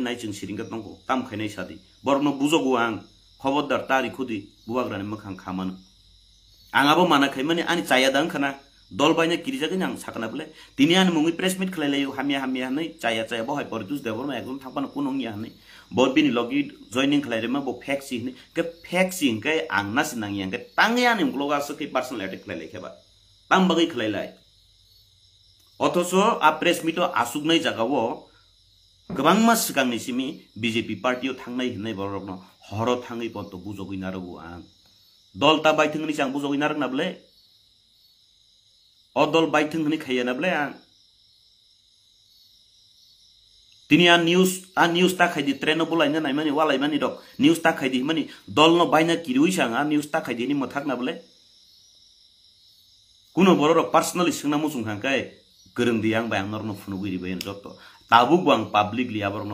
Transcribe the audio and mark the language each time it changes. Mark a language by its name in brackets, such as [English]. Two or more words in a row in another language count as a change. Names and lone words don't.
[Bodo] नायजों सिरिंगत नंगौ ताम खायनाय सादि बरनो बुजगौ आं खबरदार तारि खुदि बुबाग्रानि मोखां खामानो आंआबो माना खायमानि आनि चाया दां खाना दल बायना किरिजागैन आं साखना बोले दिनै आनि मुङै [English] press meet [Bodo] खलायलायो हामिया नै चाया बहाय परितुस देबरनो एकदम थांपानो कुनंगिया नै बरबिनि लगी जॉइनिंग खलायरेमा बो फैक्सी नै के फैक्सी के आं नास नांगिया के तांगे आनि ग्लोगा सके [English] personal attack [Bodo] खलायलायखेबा ताम बगै खलायलाय अथच आ प्रेस मिटो आसुगनाय जागावो गोबां मास सिगांनि सिमि बीजेपी पार्टीयाव थांनाय हिन्नाय बरकनो हर थाङै पन्त बुजगैना रगु आं दलता बायथोंनि आं बुजगैना रगना बोले अ दल बायथों हनै खायना बोले आं तिनी आ न्यूज ता खायदि ट्रेन बोलायना नायमानि वालायमानि दक न्यूज ता खायदि मानि दलनो बायना किरुइसां आ न्यूज ता खायदिनि मथाकना बोले कुनो बरक पर्सनली सोंना मुजुंखांखाय गोरोंदि आं बाय आंनरनो फुनुगिरिबायन जत ताबुक आं पाब्लिकलि आबरनो